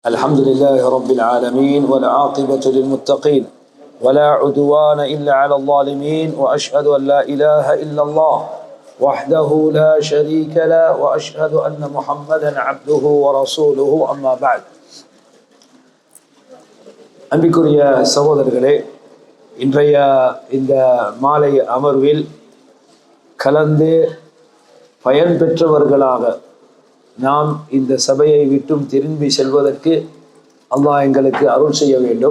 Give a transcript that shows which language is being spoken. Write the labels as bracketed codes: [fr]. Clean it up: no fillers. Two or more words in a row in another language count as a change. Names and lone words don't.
[ar] الحمد لله رب العالمين والعاقبة للمتقين ولا عدوان إلا على الظالمين وأشهد أن لا إله إلا الله وحده لا شريك له وأشهد أن محمدا عبده ورسوله أما بعد. [ta] அன்பிற்குரிய சகோதரர்களே, இன்றைய இந்த மாலை அமர்வில் கலந்து பயன் பெற்றவர்களாக நாம் இந்த சபையை விட்டும் திரும்பி செல்வதற்கு அல்லாஹ் எங்களுக்கு அருள் செய்ய வேண்டும்.